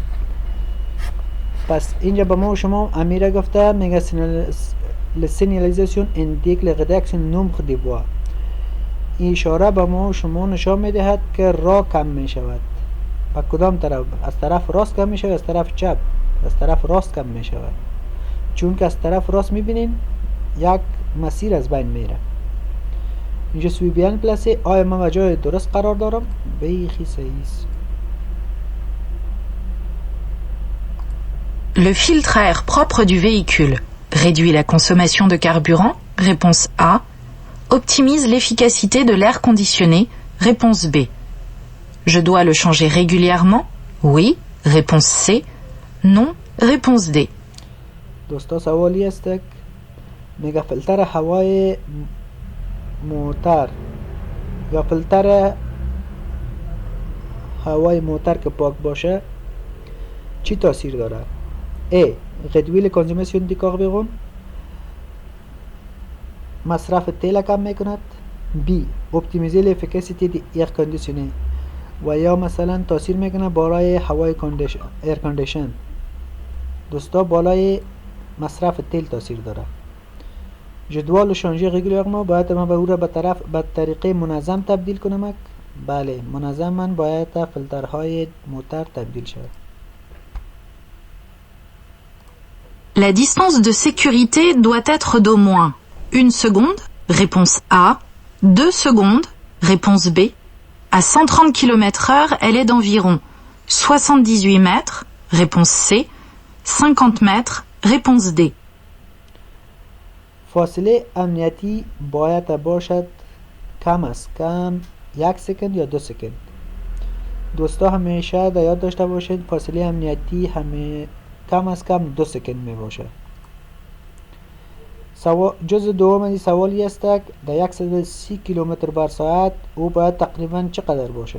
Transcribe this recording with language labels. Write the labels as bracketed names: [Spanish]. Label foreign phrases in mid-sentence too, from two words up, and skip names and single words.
[Persian] پس اینجا به ما شما امیره گفته میگه سینیالیزاسیون [French] indique la réduction nombre de voies. [Persian] این اشاره به ما شما نشان میدهد که راه کم میشود. با کدام طرف؟ از طرف راست کم میشود، از طرف چپ؟ از طرف راست کم میشود، چون که از طرف راست میبینین یک مسیر از بین میره. اینجا [French] suis bien placé [Persian] آیا من جای درست قرار دارم؟ بیخی صحیح است. [French] Le filtre à air propre du véhicule réduit la consommation de carburant, réponse A. Optimise l'efficacité de l'air conditionné, réponse B. Je dois le changer régulièrement, oui, réponse C. Non, réponse D. [Persian] دوستا سوالی است که میگه فیلتر هوای موتر یا فیلتر هوای موتر که پاک باشه چی تاثیر داره؟ [French] A. réduire la consommation de carburant، [Persian] مصرف تیل کم میکند. B. [French] optimiser l'efficacité de air conditionné [Persian] و یا مثلا تاثیر میکنه بالای هوای ایر کاندیشن. دوستا بالای مصرف تیل تاثیر داره. [French] Je dois le changer régulièrement، [Persian] باید من به او را به طریقه منظم تبدیل کنم. بله، منظم من باید فیلترهای موتر تبدیل شود. [French] La distance de sécurité doit être d'au moins 1 seconde, réponse A. 2 secondes, réponse B. À 130 km/h, elle est d'environ 78 mètres, réponse C. 50 mètres, réponse D. [Persian] فاصله امنیتی باید باشد کم از کم 1 سکند یا 2 سکند. دوستا همیشه در یاد داشته باشید فاصله امنیتی کم از کم 2 سکند می باشه. جزء دوم سوالی است که در 130 کیلومتر بر ساعت او باید تقریبا چقدر باشه؟